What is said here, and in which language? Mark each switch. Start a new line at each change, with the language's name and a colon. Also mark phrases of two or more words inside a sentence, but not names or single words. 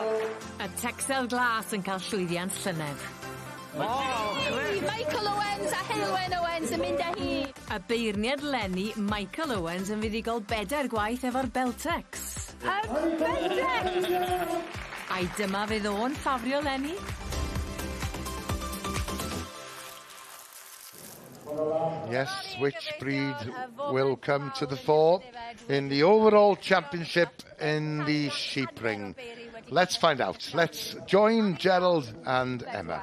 Welsh: Y Texel glas yn cael llwyddiant llynedd. Michael Owens a Heilwen Owens yn mynd â hi. Y beirniad Lenny, Michael Owens yn fuddigol 4 gwaith efo'r Beltex. Y Beltex! Ai dyma fydd o'n ffafrio Lenny?
English: Yes, which breed will come to the fore in the overall championship in the sheep ring? Let's find out. Let's join Gerald and Emma.